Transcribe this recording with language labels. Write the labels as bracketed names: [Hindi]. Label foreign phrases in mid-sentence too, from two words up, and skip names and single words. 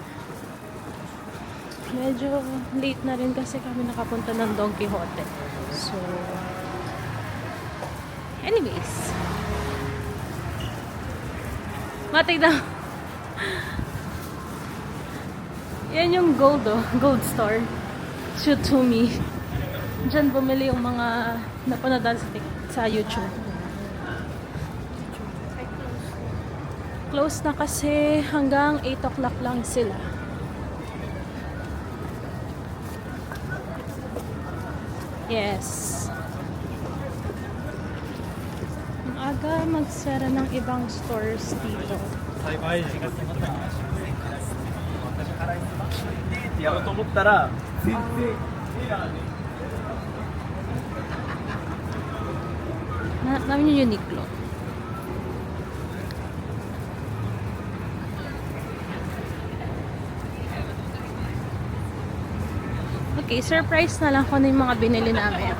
[Filipino] Medyo late na rin kasi kami nakapunta ng Don Quixote. [English] So, anyways. [Filipino] Matay na. Yan yung Gold, oh. [English] Gold store. Shoot to me. [Filipino] Diyan bumili yung mga napanood sa YouTube. Close na kasi hanggang 8 o'clock lang sila. [English] Yes. [Filipino] Ang aga magsara ng ibang stores dito. [Japanese] やろうと思ったら全然 [Filipino] Namin yung Uniqlo. Okay, surprise na lang kung ano yung mga binili namin.